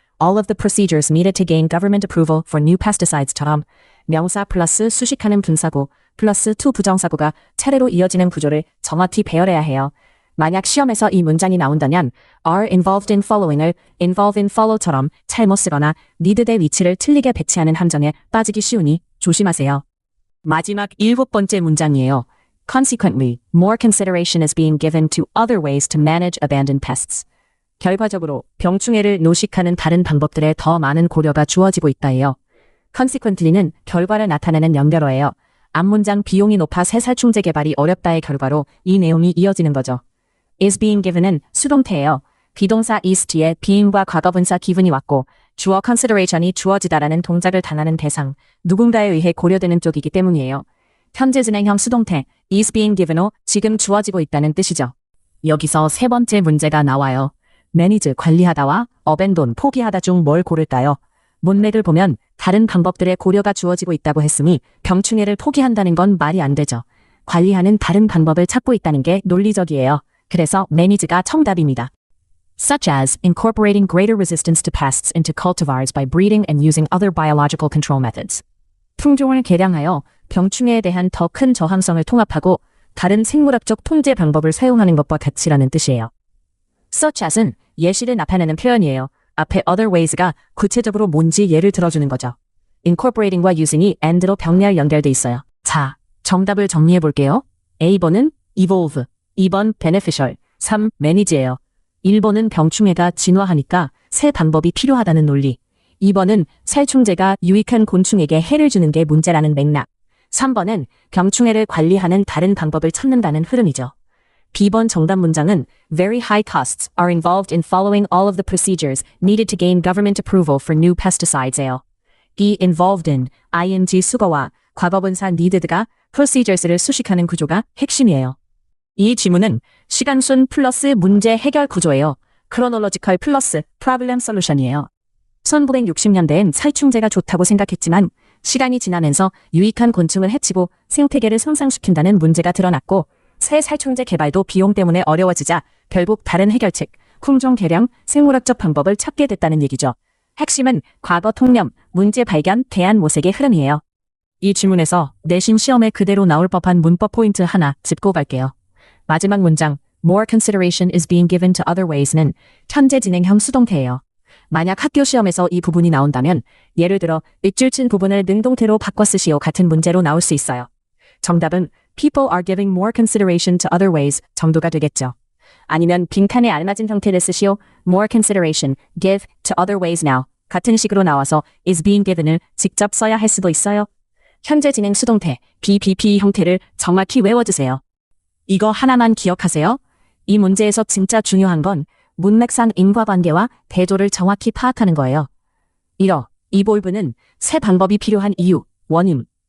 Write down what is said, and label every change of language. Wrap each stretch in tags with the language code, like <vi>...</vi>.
<ko>all of the procedures needed to gain government approval for new pesticides 처럼 명사 플러스 수식하는 분사구 플러스 to 부정사구가 차례로 이어지는 구조를 정확히 배열해야 해요. 만약 시험에서 이 문장이 나온다면 are involved in following 을 involve in follow 처럼 잘못 쓰거나 needed의 위치를 틀리게 배치하는 함정에 빠지기 쉬우니 조심하세요. 마지막 7번째 문장이에요.</ko> <en>Consequently, more consideration is being given to other ways to manage abandoned pests.</en> <ko>결과적으로 병충해를 노식하는 다른 방법들에 더 많은 고려가 주어지고 있다예요. Consequently는 결과를 나타내는 연결어예요. 앞문장 비용이 높아 새 살충제 개발이 어렵다의 결과로 이 내용이 이어지는 거죠. is being given은 수동태예요. 비동사 is 뒤에 being과 과거분사 given이 왔고 주어 consideration이 주어지다라는 동작을 당하는 대상, 누군가에 의해 고려되는 쪽이기 때문이에요. 현재 진행형 수동태 is being given 으로 지금 주어지고 있다는 뜻이죠. 여기서 세 번째 문제가 나와요. manage 관리하다와 abandon 포기하다 중 뭘 고를까요? 문맥을 보면 다른 방법들의 고려가 주어지고 있다고 했으니 병충해를 포기한다는 건 말이 안 되죠. 관리하는 다른 방법을 찾고 있다는 게 논리적이에요. 그래서 manage가 정답입니다.</ko> <en>Such as incorporating greater resistance to pests into cultivars by breeding and using other biological control methods.</en> <ko>품종을 개량하여 병충해에 대한 더 큰 저항성을 통합하고 다른 생물학적 통제 방법을 사용하는 것과 같이라는 뜻이에요. Such as은 예시를 나타내는 표현이에요. 앞에 other ways가 구체적으로 뭔지 예를 들어주는 거죠. incorporating과 using이 and로 병렬 연결돼 있어요. 자, 정답을 정리해 볼게요. A번은 evolve, 2번 beneficial, 3 manage예요. 1번은 병충해가 진화하니까 새 방법이 필요하다는 논리. 2번은 살충제가 유익한 곤충에게 해를 주는 게 문제라는 맥락. 3번은 병충해를 관리하는 다른 방법을 찾는다는 흐름이죠.</ko> <en>B번 정답 문장은 very high costs are involved in following all of the procedures needed to gain government approval for new pesticides예요.</en> <ko>이 involved in ing 수거와 과거분사 needed가 procedures를 수식하는 구조가 핵심이에요. 이 지문은 시간순 플러스 문제 해결 구조예요. chronological 플러스 problem solution이에요. 1960년대엔 살충제가 좋다고 생각했지만 시간이 지나면서 유익한 곤충을 해치고 생태계를 손상시킨다는 문제가 드러났고 새 살충제 개발도 비용 때문에 어려워지자 결국 다른 해결책, 품종 개량, 생물학적 방법을 찾게 됐다는 얘기죠. 핵심은 과거 통념, 문제 발견, 대안 모색의 흐름이에요. 이 지문에서 내신 시험에 그대로 나올 법한 문법 포인트 하나 짚고 갈게요.</ko> <en>마지막 문장, more consideration is being given to other ways는 현재 진행형 수동태예요.</en> <ko>만약 학교 시험에서 이 부분이 나온다면 예를 들어 밑줄 친 부분을 능동태로 바꿔 쓰시오 같은 문제로 나올 수 있어요.</ko> <en>정답은 people are giving more consideration to other ways 정도가 되겠죠.</en> <ko>아니면 빈칸에 알맞은 형태를 쓰시오.</ko> <en>more consideration, give to other ways now 같은 식으로 나와서 is being given을 직접 써야 할 수도 있어요.</en> <ko>현재 진행 수동태 BBP 형태를 정확히 외워주세요. 이거 하나만 기억하세요. 이 문제에서 진짜 중요한 건 문맥상 인과관계와 대조를 정확히 파악하는 거예요. 1어, evolve는 새 방법이 필요한 이유, 원인.</ko>